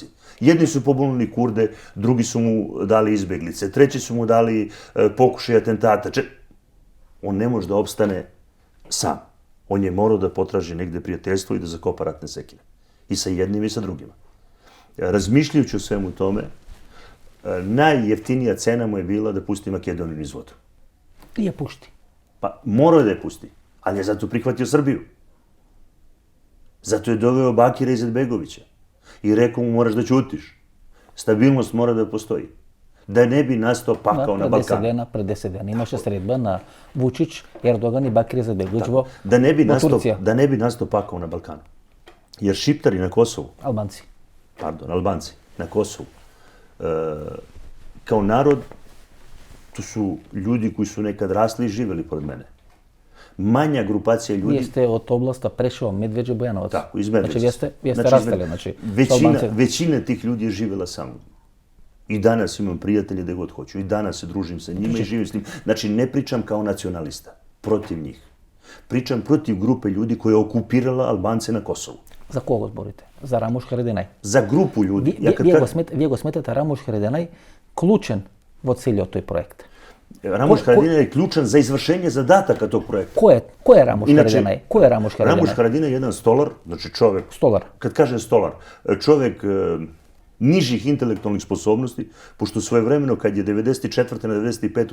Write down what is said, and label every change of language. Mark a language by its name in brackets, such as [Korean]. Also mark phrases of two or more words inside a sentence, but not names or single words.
[Serbian] Jedni su pobunili Kurde, drugi su mu dali izbeglice, treći su mu dali pokušaj atentata. On ne može da opstane sam. On je morao da potraži negde prijateljstvo i da zakopa ratne sekire. I sa jednim i sa drugima. Razmišljajući o svemu tome, najjeftinija cena mu je bila da pusti Makedoniju niz vodu. [Macedonian] И ја пушти. [Serbian] Pa morao je da je pusti, ali je zato prihvatio Srbiju. Zato je doveo Bakira Izetbegovića i rekao mu moraš da ćutiš. Stabilnost mora da postoji. Da ne bi nastao pakao na Balkanu. [Macedonian] Пред 10 дена имаше средба на Вучич, Ердоган и Бакир Изетбеговиќ во Турција. [Serbian] Da ne bi nastao pakao na Balkanu. Jer Šiptari na Kosovu, [Macedonian] Албанци. [Serbian] Albanci na Kosovu, kao narod, to su ljudi koji su nekad rasli i živeli pored mene. Manja grupacija ljudi... [Macedonian] Вие сте од областа Прешево, Медвеđe, Бојановаc. [Serbian] Tako, iz Medveđe. [Macedonian] Значи, вие сте растали, значи, [Serbian] Većina tih ljudi je živela sa mnom. I danas imam prijatelje gde god hoću. I danas se družim sa njima i živim s njim. Znači, ne pričam kao nacionalista, protiv njih. Pričam protiv grupe ljudi koja je okupirala Albance na Kosovu. [Macedonian] За кого зборите? За Рамуш Харединај. [Serbian] За групу ljudi. [Macedonian] Вие го сметате Рамуш Харединај клучен во целиот тој проект. [Serbian] Ramuš Haradinaj je ključan za izvršenje zadataka tog projekta. Ko je Ramuš Haradinaj? Ko je Ramuš Haradinaj? Ramuš Haradinaj je jedan stolar, znači čovek... Stolar. Kad kažem stolar, čovek nižih intelektualnih sposobnosti, pošto svojevremeno kad je 94. na 95.